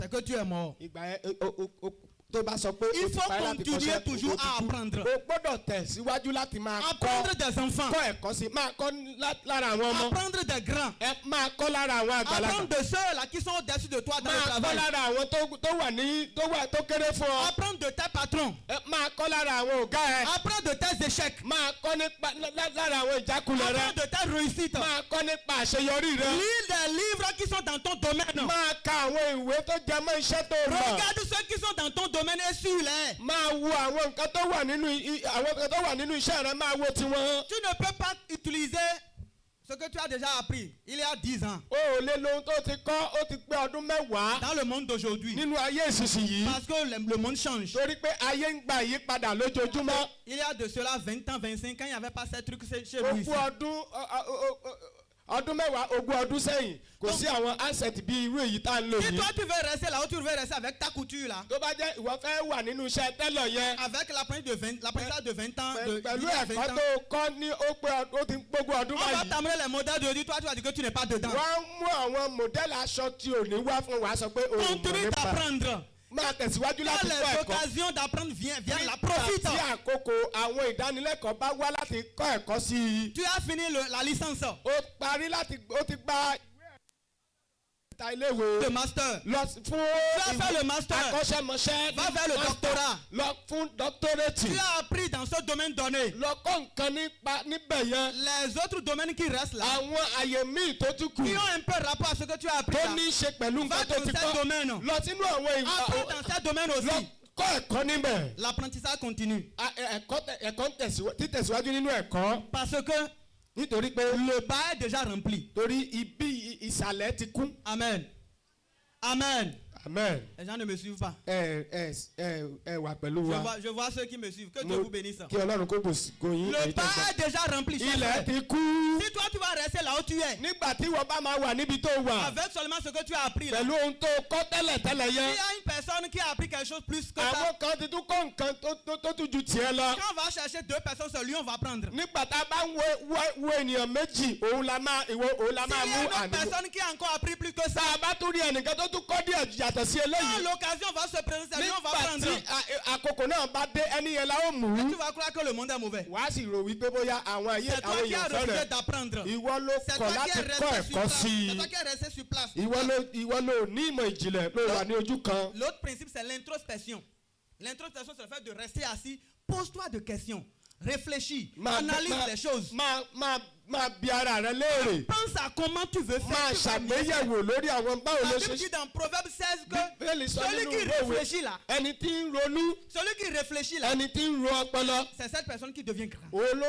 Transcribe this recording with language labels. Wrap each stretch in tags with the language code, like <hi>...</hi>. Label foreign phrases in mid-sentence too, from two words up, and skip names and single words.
<fr>c'est que tu es mort.</fr> <yo>Ìgbà yẹn tó bá sọ pé</yo> <fr>Il faut continuer toujours à apprendre.</fr> <yo>O gbọ́dọ̀ tẹ̀síwájú láti máa</yo> <fr>Apprendre des enfants.</fr> <yo>kọ́ ẹ̀kọ́ sí máa kọ́ lára àwọn ọmọ.</yo> <fr>Apprendre des grands.</fr> <yo>Máa kọ́ lára àwọn àgbàlagbà.</yo> <fr>Apprendre de ceux là qui sont au-dessus de toi dans le</fr> <yo>Máa kọ́</yo> <fr>travail.</fr> <yo>lára àwọn tó kéré fún ọ.</yo> <fr>Apprendre de tes patrons.</fr> <yo>Máa kọ́ lára àwọn ọ̀gá ẹ.</yo> <fr>Apprendre de tes échecs.</fr> <yo>Máa kọ́ lára àwọn ìjákulẹ̀ rẹ.</yo> <fr>Apprendre de tes réussites.</fr> <yo>Máa kọ́ nípa àṣeyọrí rẹ.</yo> <fr>Lis des livres qui sont dans ton domaine.</fr> <yo>Máa ka àwọn ìwé tó jẹ mọ́ iṣẹ́ tó mọ̀.</yo> <fr>Regarde ceux qui sont dans ton domaine et suis-les.</fr> <yo>Máa wo àwọn nǹkan tó wà nínú iṣẹ́ rẹ máa wo tiwọn.</yo> <fr>Tu ne peux pas utiliser ce que tu as déjà appris il y a 10 ans.</fr> <yo>O ò lè lo ohun tó ti kọ́ ó ti pé ọdún mẹ́wàá.</yo> <fr>Dans le monde d'aujourd'hui.</fr> <yo>Nínú ayé ìsinsìnyí.</yo> <fr>Parce que le monde change.</fr> <yo>Torí pé ayé ń gba ìyípadà lójoojúmọ́.</yo> <fr>Il y a de cela 20 ans, 25 ans, il n'y avait pas ces trucs chez lui.</fr> <yo>Ọdún mẹ́wàá ogún ọdún sẹ́yìn kò sí àwọn asset bíi irú èyí tá a ń lò</yo> <fr>Si</fr> <yo>yìí.</yo> <fr>toi tu veux rester là où tu veux rester avec ta couture là.</fr> <yo>Tó bá jẹ́ ìwọ fẹ́ wà nínú iṣẹ́ tẹ́lọ̀ yẹn.</yo> <fr>Avec l'apprentissage de 20 ans.</fr> <yo>Pẹ̀lú ẹ̀kọ́ tó kọ́ ní ó ti gbogbo ọdún báyìí.</yo> <fr>On va</fr> <yo>báyìí.</yo> <fr>t'amener les modèles d'aujourd'hui, toi tu vas dire que tu n'es pas dedans.</fr> <yo>Wọ́n mú àwọn mòdẹ́lì aṣọ tí ò ní wá fún wa sọ pé o ò mọ̀</yo> <fr>Continue</fr> <yo>nípa.</yo> <fr>d'apprendre.</fr> <yo>Máa tẹ̀síwájú láti</yo> <fr>Quand</fr> <yo>kọ́</yo> <fr>les</fr> <yo>ẹ̀kọ́.</yo> <fr>occasions d'apprendre viennent la profite.</fr> <yo>Tí àkókò àwọn ìdánilẹ́kọ̀ọ́ bá wá láti kọ́ ẹ̀kọ́ sí i.</yo> <fr>Tu as fini la licence.</fr> <yo>Ó ti gba ìta iléèwé.</yo> <fr>Le master.</fr> <yo>Lọ fún</yo> <fr>Tu as fait le master.</fr> <yo>akọ́ṣẹ́mọṣẹ́.</yo> <fr>Va faire le doctorat.</fr> <yo>Lọ fún doctorate.</yo> <fr>Tu as appris dans ce domaine donné.</fr> <yo>Lọ kọ́ nǹkan níbẹ̀ yẹn.</yo> <fr>Les autres domaines qui restent là.</fr> <yo>Àwọn àyè míì tó tún kù.</yo> <fr>Qui ont un peu rapport à ce que tu as appris</fr> <yo>Tó</yo> <fr>là.</fr> <yo>ní í ṣe pẹ̀lú</yo> <fr>Va</fr> <yo>nǹkan tó</yo> <fr>dans</fr> <yo>ti</yo> <fr>ces</fr> <yo>kọ́.</yo> <fr>domaines.</fr> <yo>Lọ sínú àwọn</yo> <fr>Apprends dans ces domaines</fr> <yo>Lọ</yo> <fr>aussi.</fr> <yo>kọ́ ẹ̀kọ́ níbẹ̀.</yo> <fr>L'apprentissage continue.</fr> <yo>Ẹ̀kọ́ títẹ̀síwájú nínú ẹ̀kọ́.</yo> <fr>Parce que</fr> <yo>Nítorí pé</yo> <fr>le bas est déjà rempli.</fr> <yo>torí ibi ìsàlẹ̀ ti kún.</yo> <fr>Amen. Amen.</fr> <yo>Amen.</yo> <fr>Les gens ne me suivent pas.</fr> <yo>Wà pẹ̀lú wa.</yo> <fr>Je vois ceux qui me suivent. Que Dieu vous bénisse.</fr> <yo>Kí Ọlọ́run kó gbòyìn.</yo> <fr>Le bas est déjà rempli.</fr> <yo>Ilẹ̀ ti kú.</yo> <fr>Si toi tu vas rester là où tu es.</fr> <yo>Nígbà tí wọ́n bá máa wà níbi tó wà.</yo> <fr>Avec seulement ce que tu as appris là.</fr> <yo>Pẹ̀lú ohun tó kọ́ tẹ́lẹ̀</yo> <fr>Il y</fr> <yo>yẹn.</yo> <fr>a une personne qui a appris quelque chose plus que ça.</fr> <yo>Àwọn kan ti tún kọ́ nǹkan tó tún ju tiẹ̀ lọ.</yo> <fr>Quand on va chercher 2 personnes, c'est lui on va prendre.</fr> <yo>Nígbà tá a bá ń wo ènìyàn méjì òun la máa</yo> <fr>S'il y</fr> <yo>mú</yo> <fr>a une autre</fr> <yo>àníwò.</yo> <fr>personne qui a encore appris plus que ça.</fr> <yo>Tá a bá tún rí ẹnìkan tó tún kọ́ díẹ̀ yàtọ̀ sí</yo> <fr>Quand</fr> <yo>eléyìí.</yo> <fr>l'occasion va se présenter, c'est lui on va</fr> <yo>Nígbà</yo> <fr>prendre.</fr> <yo>tí àkókò náà bá dé ẹni yẹn la ó mú.</yo> <fr>Tu vas croire que le monde est mauvais.</fr> <yo>Wàá sì rò wípé bóyá àwọn</yo> <fr>C'est toi qui as</fr> <yo>èèyàn</yo> <fr>refusé</fr> <yo>fẹ́rẹ̀.</yo> <fr>d'apprendre.</fr> <yo>Ìwọ ló</yo> <fr>C'est</fr> <yo>kọ̀</yo> <fr>toi qui</fr> <yo>láti</yo> <fr>es</fr> <yo>kọ́</yo> <fr>resté sur</fr> <yo>ẹ̀kọ́</yo> <fr>place.</fr> <yo>sí</yo> <fr>C'est</fr> <yo>i.</yo> <fr>toi qui es resté sur place.</fr> <yo>Ìwọ ló ní ìmọ̀ ìjìnlẹ̀ ló wà ní ojú kan.</yo> <fr>L'autre principe, c'est l'introspection. L'introspection, c'est le fait de rester assis. Pose-toi des questions. Réfléchis. Analyse les choses. Pense à comment tu veux faire. La Bible dit dans Proverbe 16 que celui qui réfléchit là, c'est cette personne qui devient grand.</fr>